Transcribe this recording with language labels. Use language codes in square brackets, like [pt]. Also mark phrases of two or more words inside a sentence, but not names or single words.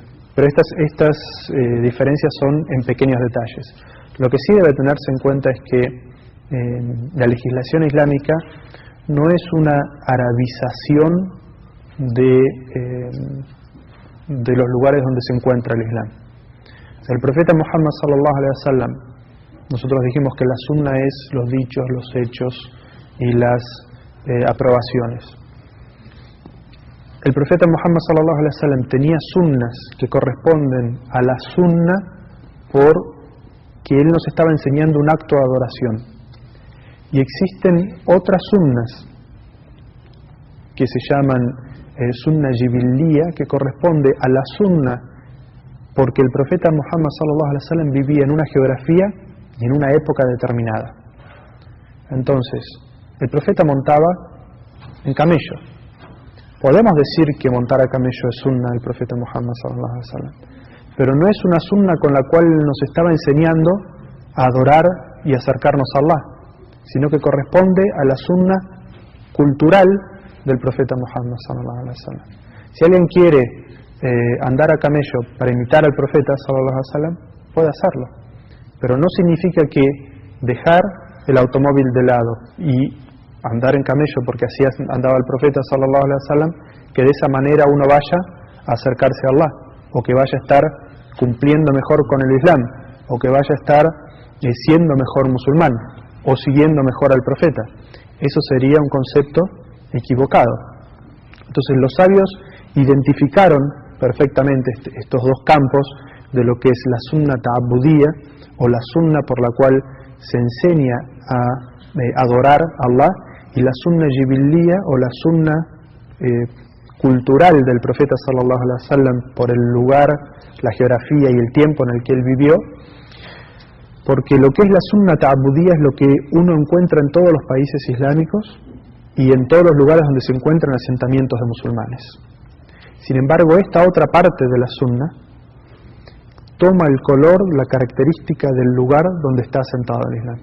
[es] Pero estas diferencias son en pequeños detalles. Lo que sí debe tenerse en cuenta es que la legislación islámica no es una arabización de los lugares donde se encuentra el Islam. El profeta Muhammad [ar] صلى الله عليه وسلم, [es] nosotros dijimos que la sunna es los dichos, los hechos y las aprobaciones. El profeta Muhammad [ar] صلى الله عليه وسلم [es] tenía sunnas que corresponden a la sunna porque él nos estaba enseñando un acto de adoración. Y existen otras sunnas que se llaman sunna jibilía, que corresponde a la sunna porque el profeta Muhammad [ar] صلى الله عليه وسلم [es] vivía en una geografía y en una época determinada. Entonces, el profeta montaba en camello. Podemos decir que montar a camello es sunna del profeta Muhammad [ar] صلى الله عليه وسلم, [es] pero no es una sunna con la cual nos estaba enseñando a adorar y acercarnos a Allah, sino que corresponde a la sunna cultural del profeta Muhammad [ar] صلى الله عليه وسلم. [es] Si alguien quiere andar a camello para imitar al profeta [ar] صلى الله عليه وسلم, [es] puede hacerlo, pero no significa que dejar el automóvil de lado y andar en camello porque así andaba el profeta [ar] صلى الله عليه وسلم, [es] que de esa manera uno vaya a acercarse a Allah, o que vaya a estar cumpliendo mejor con el Islam, o que vaya a estar siendo mejor musulmán, o siguiendo mejor al profeta. Eso sería un concepto equivocado. Entonces los sabios identificaron perfectamente estos dos campos de lo que es la sunna ta'abudía, o la sunna por la cual se enseña a adorar a Allah, y la sunna jibilía, o la sunna cultural del profeta [ar] صلى الله عليه وسلم [es] por el lugar, la geografía y el tiempo en el que él vivió, porque lo que es la sunna ta'abudía es lo que uno encuentra en todos los países islámicos y en todos los lugares donde se encuentran asentamientos de musulmanes. Sin embargo, esta otra parte de la sunna toma el color, la característica del lugar donde está asentado el Islam.